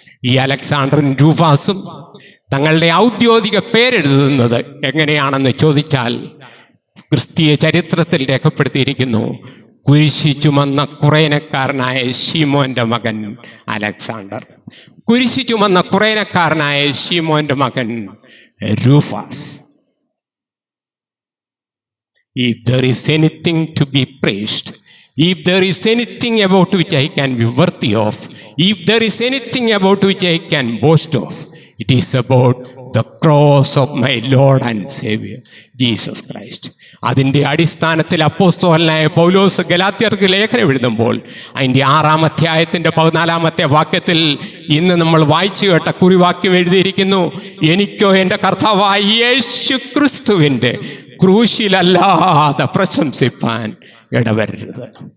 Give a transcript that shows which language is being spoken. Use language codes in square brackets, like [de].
[ml] ഈ അലക്സാണ്ടറും രൂഫാസും തങ്ങളുടെ ഔദ്യോഗിക പേരെഴുതുന്നത് എങ്ങനെയാണെന്ന് ചോദിച്ചാൽ ക്രിസ്തീയ ചരിത്രത്തിൽ രേഖപ്പെടുത്തിയിരിക്കുന്നു, കുരിശി ചുമന്ന കുറേനക്കാരനായ ശീമോൻ്റെ മകൻ അലക്സാണ്ടർ, കുരിശി ചുമന്ന കുറേനക്കാരനായ ശീമോൻ്റെ മകൻ രൂഫാസ്. [en] If there is anything to be praised, if there is anything about which I can be worthy of, if there is anything about which I can boast of, it is about the cross of my Lord and Savior, Jesus Christ. [ml] അതിൻ്റെ അടിസ്ഥാനത്തിൽ അപ്പോസ്തലനായ പൗലോസ് ഗലാത്യർക്ക് ലേഖനം എഴുതുമ്പോൾ അതിൻ്റെ 6 അധ്യായത്തിൻ്റെ 14 വാക്യത്തിൽ ഇന്ന് നമ്മൾ വായിച്ചു കേട്ട കുറിവാക്യം എഴുതിയിരിക്കുന്നു, എനിക്കോ എൻ്റെ കർത്താവായ യേശു ക്രിസ്തുവിൻ്റെ ക്രൂശിലല്ലാതെ പ്രശംസിപ്പാൻ ഇടവരരുത്.